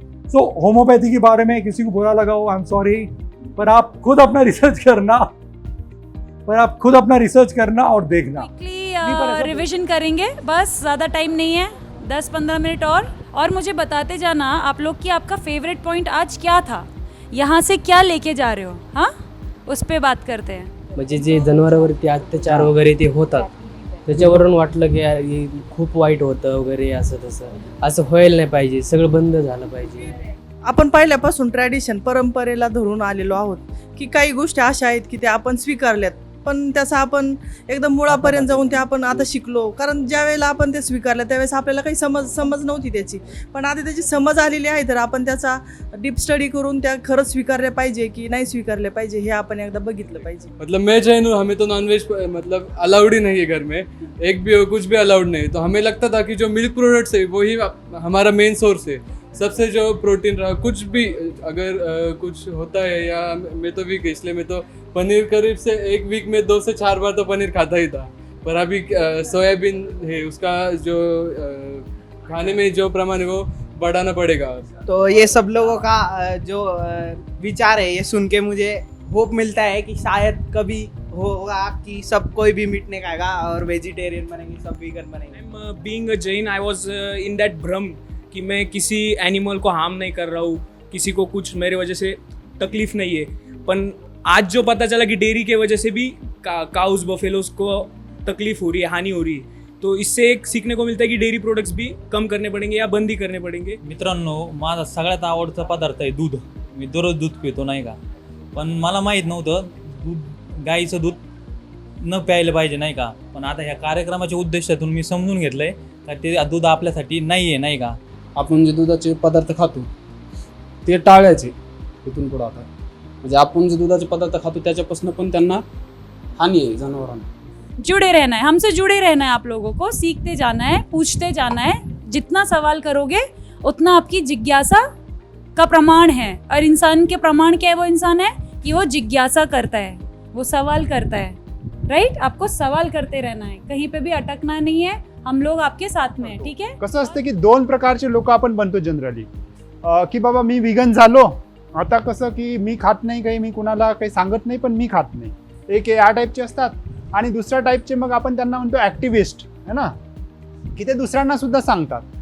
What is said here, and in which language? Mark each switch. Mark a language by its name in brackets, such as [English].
[Hindi] सो homeopathy के बारे में किसी को बुरा लगा हो, [English] I am sorry, [Hindi] पर आप खुद अपना रिसर्च करना, और देखना। रिवीजन करेंगे, बस ज़्यादा टाइम नहीं है, 10-15 मिनट और मुझे बताते जाना आप लोग कि आपका फेवरेट पॉइंट आज क्या था, यहाँ से क्या लेके जा रहे हो, हाँ उस पर बात करते हैं। [Marathi] म्हणजे जे जनावरांवरती अत्याचार वगैरे ते होतात, त्याच्यावरून वाटलं की यार हे खूप वाईट होतं वगैरे, असं तसं, असं व्हायला नाही पाहिजे, सगळं बंद झालं पाहिजे। आपण पहिल्यापासून ट्रॅडिशन, परंपरेला धरून आलेलो आहोत की काही गोष्टी अशा आहेत की त्या आपण स्वीकारल्यात, पण त्याचा आपण एकदम मुळापर्यंत जाऊन ते आपण आता शिकलो। कारण ज्या वेळेला आपण ते स्वीकारलं त्यावेळेस आपल्याला काही समज नव्हती त्याची, पण आता त्याची समज आलेली आहे, तर आपण त्याचा डीप स्टडी करून त्या खरंच स्वीकारले पाहिजे की नाही स्वीकारले पाहिजे हे आपण एकदा बघितलं पाहिजे। [Hindi] मतलब मैं जैन हूँ, हमें तो नॉनवेज मतलब अलाउड ही नहीं है घर में, एक भी कुछ भी अलाउड नहीं। तो हमें लगता था कि जो मिल्क प्रोडक्ट्स है वही हमारा मेन सोर्स है, सबसे जो प्रोटीन रहा, कुछ भी अगर कुछ होता है, या मैं तो वीक है इसलिए मैं तो पनीर करीब से एक वीक में 2 से 4 बार तो पनीर खाता ही था। पर अभी सोयाबीन है, उसका जो खाने में जो प्रमाण है वो बढ़ाना पड़ेगा। तो ये सब लोगों का जो विचार है, ये सुन के मुझे होप मिलता है कि शायद कभी होगा कि सब कोई भी मीट नहीं खाएगा और वेजिटेरियन बनेंगे, सब वीगन बनेंगे। [English] being a Jain, I was in that [Hindi] भ्रम कि मैं किसी एनिमल को हार्म नहीं कर रहा हूँ, किसी को कुछ मेरे वजह से तकलीफ नहीं है, पर आज जो पता चला कि डेयरी के वजह से भी काउस बफेलोज को तकलीफ हो रही है, हानि हो रही है, तो इससे एक सीखने को मिलता है कि डेयरी प्रोडक्ट्स भी कम करने पडेंगे या बंदी करने पडेंगे. [Marathi] मित्रांनो, माझा सगळ्यात आवडता पदार्थ आहे दूध. मी दररोज दूध पितो नाही का, पण मला माहीत नव्हतं दूध गाईचं दूध न प्यायलं पाहिजे नाही का. पण आता ह्या कार्यक्रमाच्या उद्देशातून मी समजून घेतलं आहे का ते दूध आपल्यासाठी नाही आहे नाही का. आपण जे दुधाचे पदार्थ खातो ते टाळायचे इथून पुढं. आता म्हणजे आपण जे दुधाचे पदार्थ खातो त्याच्यापासून पण त्यांना हानी आहे जनावरांना. [Hindi] जुड़े रहना है, हमसे जुड़े रहना है. आप लोगों को सीखते जाना है, पूछते जाना है. जितना सवाल करोगे उतना आपकी जिज्ञासा का प्रमाण है. और इंसान के प्रमाण क्या है? वो इंसान है कि वो जिज्ञासा करता है, वो सवाल करता है. राइट? आपको सवाल करते रहना है, कहीं पे भी अटकना नहीं है. हम लोग आपके साथ में है. ठीक है. [Marathi] कसं असतं की दोन प्रकारचे लोक आपण बनतो जनरली, की बाबा मी विगन झालो, आता कसं की मी खात नाही काही, मी कुणाला काही सांगत नाही पण मी खात नाही. एक या टाईपचे असतात. आणि दुसऱ्या टाईपचे मग आपण त्यांना म्हणतो ॲक्टिव्हिस्ट, है ना, की ते दुसऱ्यांना सुद्धा सांगतात.